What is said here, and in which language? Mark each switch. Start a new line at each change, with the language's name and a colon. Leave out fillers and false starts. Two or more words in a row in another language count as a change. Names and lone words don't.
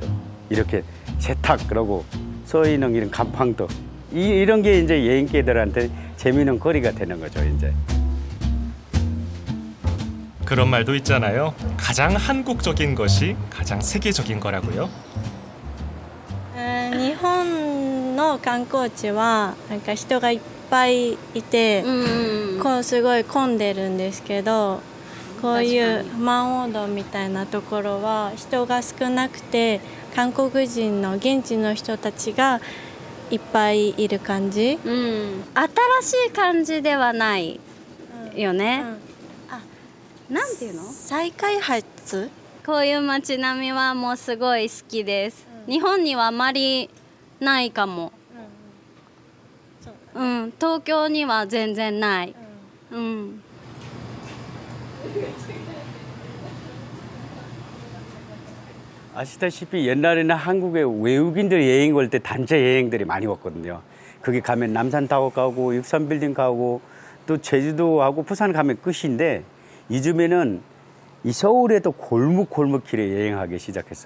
Korean: 이렇게 세탁이라고 써 있는 이런 간판도 이런 게 이제 여행객들한테 재미있는 거리가 되는 거죠, 이제. 그런 말도 있잖아요. 가장 한국적인 것이 가장 세계적인 거라고요.
Japanese: 日本の観光地はなんか人がいっぱいいて、こうすごい混んでるんですけど、こういうマンオードみたいなところは人が少なくて韓国人の現地の人たちがいっぱいいる感じ。新しい感じではないよね。なんていうの？再開発？こういう街並みはもうすごい好きです。日本にはあまりないかも。東京には全然ない。
Korean: 아시다시피 옛날에는 한국에 외국인들 여행 올 때 단체 여행들이 많이 왔거든요. 거기 가면 남산타워 가고 육산빌딩 가고 또 제주도하고 부산 가면 끝인데 요즘에는 이 서울에도 골목골목길에 여행하기 시작했어요.